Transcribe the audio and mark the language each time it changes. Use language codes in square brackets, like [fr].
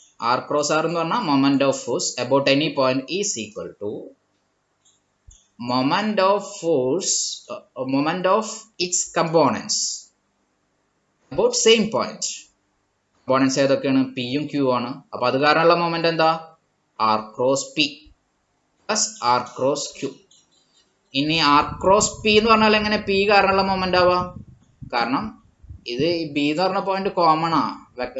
[en] R cross R [ml] എന്ന് പറഞ്ഞാൽ [en] Moment of force about any point is equal to moment of force, moment of its components about same point. [ml] Components ഏതൊക്കെയാണ്? P യും Q ആണ്. അപ്പോൾ അത് കാരണമുള്ള moment എന്താ? [en] R cross P plus R cross Q. [ml] ഇനി R cross P എന്ന് പറഞ്ഞാൽ എങ്ങനെ P കാരണമുള്ള മൊമെന്റ് ആവാം? കാരണം ഇത് B എന്ന് പറഞ്ഞ പോയിന്റ് കോമൺ ആ.